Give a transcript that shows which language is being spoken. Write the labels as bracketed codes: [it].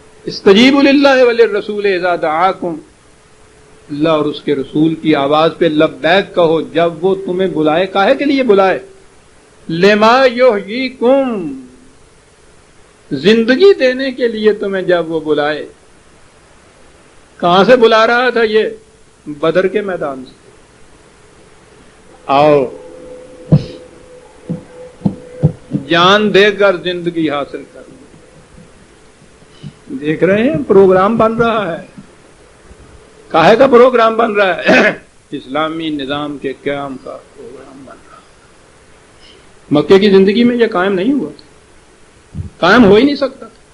[ar] استجیبوا للہ وللرسول اذا دعاکم، [ur] اللہ اور اس کے رسول کی آواز پہ لبیک کہو جب وہ تمہیں بلائے. کاہے کے لیے بلائے؟ [ar] لما یحییکم، [ur] زندگی دینے کے لیے تمہیں جب وہ بلائے. کہاں سے بلا رہا تھا؟ یہ بدر کے میدان سے. آؤ جان دے کر زندگی حاصل کر. دیکھ رہے ہیں پروگرام بن رہا ہے. کاہے کا پروگرام بن رہا ہے؟ اسلامی نظام کے قیام کا پروگرام بن رہا ہے. مکے کی زندگی میں یہ قائم نہیں ہوا تھا، قائم ہو ہی نہیں سکتا.